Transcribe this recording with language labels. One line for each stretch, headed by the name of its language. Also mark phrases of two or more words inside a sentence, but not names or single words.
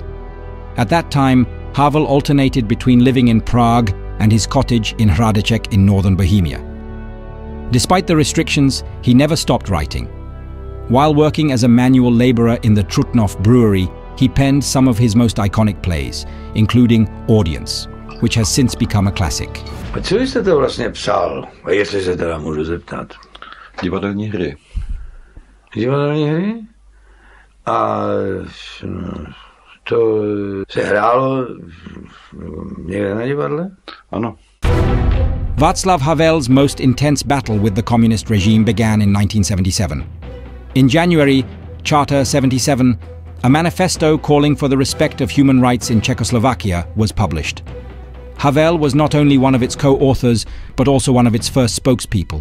English: At that time, Havel alternated between living in Prague and his cottage in Hradeček in northern Bohemia. Despite the restrictions, he never stopped writing. While working as a manual laborer in the Trutnov brewery, he penned some of his most iconic plays, including Audience, which has since become a classic.
Czech: A co jste to vlastně psal, jestli se teda můžu zeptat? Divadelní hry. Divadelní hry? A to se hrálo někde na divadle? Ano.
English: Václav Havel's most intense battle with the communist regime began in 1977. In January, Charter 77, a manifesto calling for the respect of human rights in Czechoslovakia was published. Havel was not only one of its co-authors, but also one of its first spokespeople.